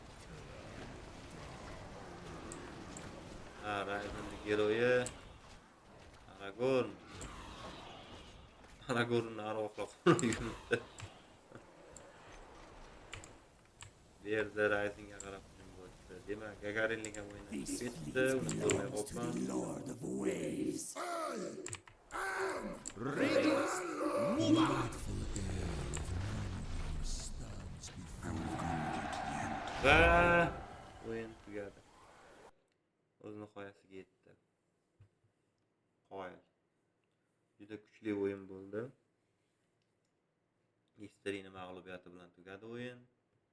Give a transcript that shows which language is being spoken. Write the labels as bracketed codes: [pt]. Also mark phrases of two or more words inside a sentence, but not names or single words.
[uz] Ha, Ryzen'ning geroyi Aragorn. Aragornni arvohlar yuribdi. Bu yerda Ryzen'ga qarab hujum bo'ldi. Demak, Gagarinlik ham o'ynab ketdi. Uni ko'rmay qolgan. Lord of Waves. [en] Radiance, move out! [uz] Va o'yin tugadi. O'z nihoyasiga yetdi. Qoyil. Juda kuchli o'yin bo'ldi. History'ning mag'lubiyati bilan tugadi o'yin.